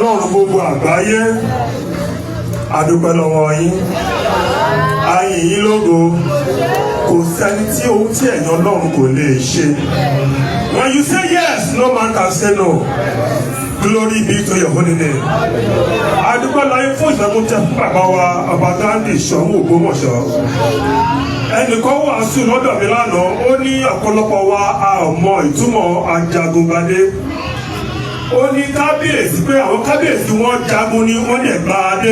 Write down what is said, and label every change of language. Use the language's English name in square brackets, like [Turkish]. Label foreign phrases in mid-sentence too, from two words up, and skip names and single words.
[Yoruba] gbogbo àgbáyé adúpẹ́ lọ́wọ́ yín a yìn yín lógo kò sẹ́ni tí ohun tí ẹ̀yin Ọlọ́run kò lè ṣe. [English] When you say yes, no man can say no. Glory be to your holy name. [Yoruba] Adúpẹ́ láyé fún ìṣẹ́gun tẹ fún bàbá wa ọba Ghandi Ṣọ̀ún Ògbómọ̀ṣọ́. Ẹnìkan wàásù lọ́dọ̀ mi lánàá, ó ní ọ̀pọ̀lọpọ̀ wa a ò mọ ìtumọ̀ ajagungbadé. Ó ní kábíyèsí pé àwọn kábíyèsí wọn jagun ni wọ́n lè gba adé.